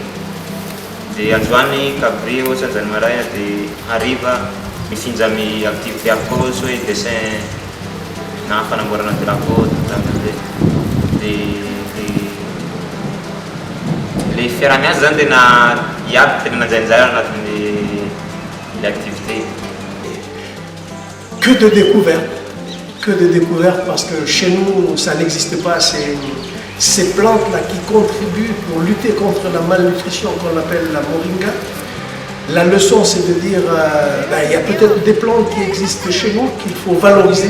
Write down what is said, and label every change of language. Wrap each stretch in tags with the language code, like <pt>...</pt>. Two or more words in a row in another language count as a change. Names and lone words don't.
<mg>Dia androany cabri ohatsy anjany maraina dia hariva mifinja amin'ny activité hafa ohatsy hoe dessin na fanamboarana drapeau dia le fiaramiasa zany tena iaby tena nanjainjara anatin'ny l'activité.</mg> <fr>Que de découvertes, parce que chez nous, ça n'existe pas, ces plantes-là qui contribuent pour lutter contre la malnutrition qu'on appelle la moringa. La leçon, c'est de dire, il y a peut-être des plantes qui existent chez nous qu'il faut valoriser.</fr>